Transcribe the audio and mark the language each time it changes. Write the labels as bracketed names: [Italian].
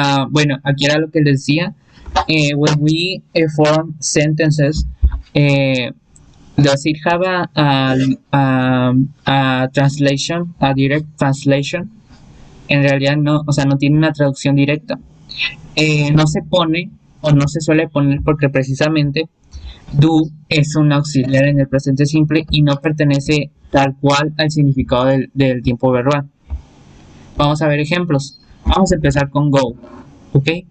[Spanish] Bueno, aquí era lo que les decía. [English] When we form sentences, does it have a translation, a direct translation? [Spanish] En realidad no, o sea, no tiene una traducción directa. No se pone o no se suele poner porque precisamente do es un auxiliar en el presente simple y no pertenece tal cual al significado del tiempo verbal. Vamos a ver ejemplos. Vamos a empezar con go, ¿ok?